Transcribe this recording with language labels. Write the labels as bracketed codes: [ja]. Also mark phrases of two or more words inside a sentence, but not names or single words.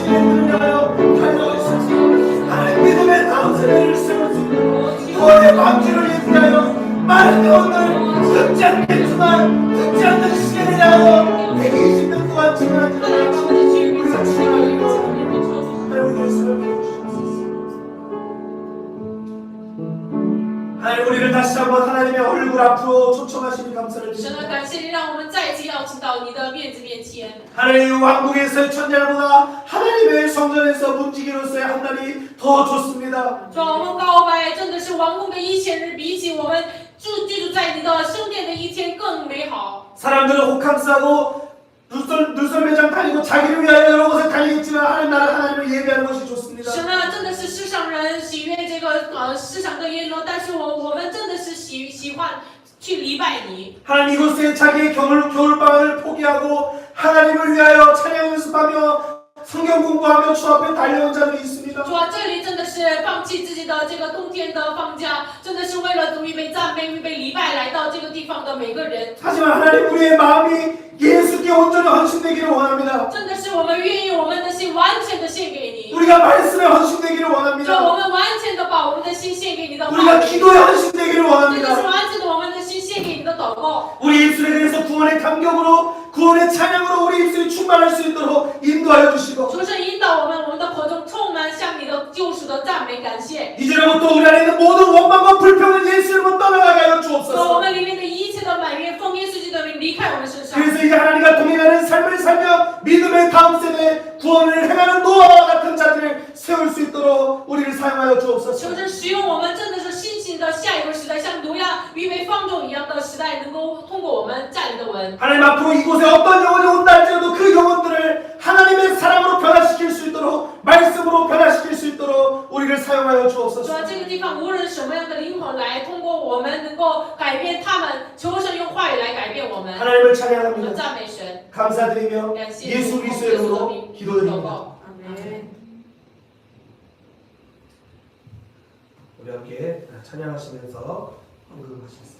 [ko] 일을 위하여 달려오시고 하나님 믿음의 다음 세대를 세우시고 구원의 방주를 예비하여 많은 영혼을 듣지 않겠지만 듣지 않는 시간이라고 120년 동안 지나지 우리가 지나가겠지 하나님 우리를 다시 한번 하나님의 얼굴 앞으로 초청하시니 감사를 [zh] 神 [ko] 드립니다. [zh] 的感谢你，让我们再一次邀请到你的面子面前。 [ko] 하나님 왕국에서의 천장보다 하나님의 성전에서 문지기로서의 한 날이 더 좋습니다. [zh] 主啊，我们告白，真的是王宫的一千日，比起我们居住在你的圣殿的一天更美好。 [ko] 사람들은 호캉스하고 눈썰매장 다니고 자기를 위하여 여러 곳에 달리겠지만 하나님 나라 하나님을 예배하는 것이 좋습니다. [zh] 神啊，真的是世上人喜悦这个世上的耶罗，但是我们真的是喜欢去礼拜你。 [ko] 하나님 이곳에 자기의 겨울방을 포기하고 하나님을 위하여 찬양 연습하며 성경 공부하며 주 앞에 달려온 자들이 있습니다. [zh] 主啊，这里真的是放弃自己的这个冬天的放假，真的是为了预备赞美、预备礼拜来到这个地方的每个人。 [ko] 하지만 하나님 우리의 마음이 예수께 온전히 헌신되기를 원합니다. [zh] 真的是我们愿意我们的心完全的献给你， [ko] 우리가 말씀에 헌신되기를 [zh] 主，我 [ko] 원합니다. [zh] 们完全的把我们的心献给你的话， [ko] 우리가 기도에 헌신되기를 [zh] 真的是 [ko] 원합니다. [zh] 完全的我们的心献给你的祷告。 [ko] 우리 입술에 대해서 구원의 감격으로 구원의 찬양으로 우리 입술이 충만할 수 있도록 인도하여 주시고 [zh] 主是引导我们的口中充满向你的救赎的赞美感谢。 [ko] 이제로부터 우리 안에 있는 모든 원망과 불평은 예수 이름으로 떠나가게 하여 [zh] 主，我 [ko] 주옵소서. [zh] 们里面的一切的埋怨，奉耶稣基督的名离开我们身上。 [ko] 그래서 이제 하나님과 동행하는 삶을 살며 믿음의 다음 세대에 구원을 행하는 노아와 같은 자들을 세울 수 있도록 우리를 사용하여 [zh] 求 [ko] 주옵소서. [zh] 神使用我们，真的是新型的下一个时代，像挪亚预备方舟一样的时代，能够通过我们站立的稳。 [ko] 하나님 앞으로 이곳에 어떤 영혼이 온다 할지라도 그 영혼들을 하나님의 사랑으로 변화시킬 수 있도록 말씀으로 변화시킬 수 있도록 우리를 사용하여 [zh] 主 [ko] 주옵소서. [zh] 啊，这个地方无论什么样的灵魂来，通过我们能够改变他们，求神用话语来改变我们。 [ko] 하나님을 [zh] 我们 [ko] 찬양합니다. [zh] 赞美神， [ko] 감사드리며 [zh] 感谢 [ko] 예수 [zh] 奉 [ko] 그리스도의 [zh] 耶稣的 [ko] 이름으로 [zh] 名祷 [ko] 기도드립니다. [zh] 告。 [ko] 아멘. 우리 함께 찬양하시면서 헌금하시겠습니다.